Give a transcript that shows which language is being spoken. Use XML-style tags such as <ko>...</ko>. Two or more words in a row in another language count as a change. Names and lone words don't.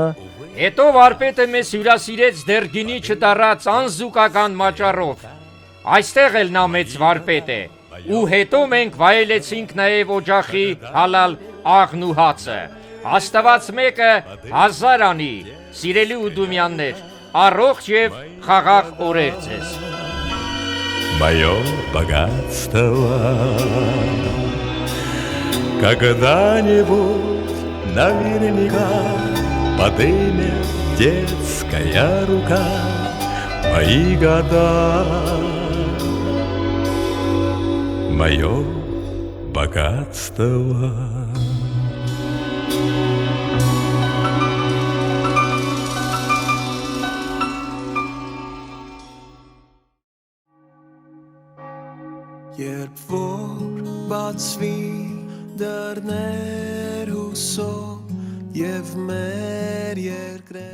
<hy>Հետո վարպետը մեզ հյուրասիրեց դեռ գինի չտառած անզուգական մաճառով։ Այստեղ էլ նա մեծ վարպետ է։ Ու հետո մենք վայելեցինք նաև օջախի հալալ աղն ու հացը։ Աստված մեկը 1000 անի, սիրելի Ուդումյաններ, առողջ եւ խաղաղ օրեր ձեզ։</hy> <ru>Мое богатство когда-нибудь наверняка подымет детская рука. Мои года, мое богатство.</ru> <hy>Երբ որ բացվի դռներ հուսով եւ մեր երկրේ</hy>